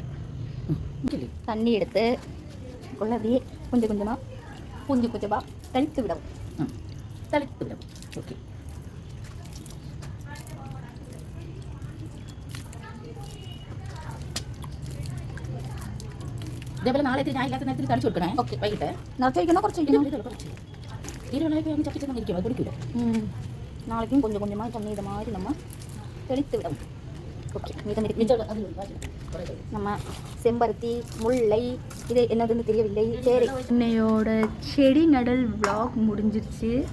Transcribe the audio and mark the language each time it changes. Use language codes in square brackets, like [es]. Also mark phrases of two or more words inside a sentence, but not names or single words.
[ta] தண்ணி எடுத்து அப்படியே கொஞ்சம் கொஞ்சமாக தளித்து விடவும். ஓகே. [ml] இதேപോലെ നാളെ ഞാൻ ഇല്ലാത്ത നേരത്തിൽ തളിച്ചു കൊടുക്കണേ. ഓക്കെ, വൈകിട്ട് നിറച്ച് വയ്ക്കണോ കുറച്ച് വയ്ക്കണോ? [ta] ஈரவனாய்க்கு சப்பி சப்பி நிற்கும், அது பிடிக்கல. நாளைக்கும் கொஞ்சம் கொஞ்சமாக தண்ணி இதை மாதிரி நம்ம தெளித்து விடவும். ஓகே, நம்ம செம்பருத்தி, முல்லை, இது என்னதுன்னு தெரியவில்லை. சரி, இன்னையோட செடி நடல் vlog முடிஞ்சிருச்சு.